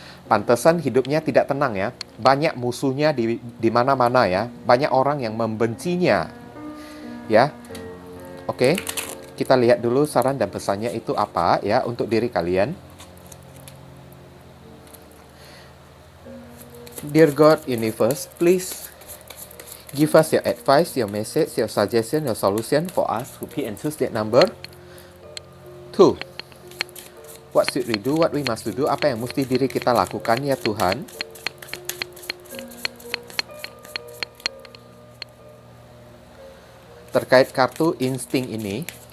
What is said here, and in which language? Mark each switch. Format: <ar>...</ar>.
<id>Pantesan hidupnya tidak tenang ya. Banyak musuhnya di mana-mana ya. Banyak orang yang membencinya ya. Oke. Kita lihat dulu saran dan pesannya itu apa ya untuk diri kalian.</id> <en>Dear God, Universe, please give us your advice, your message, your suggestion, your solution for us who pick and choose that number. 2. What should we do? What we must do?</en> <id>Apa yang mesti diri kita lakukan ya Tuhan? Terkait kartu insting ini.</id>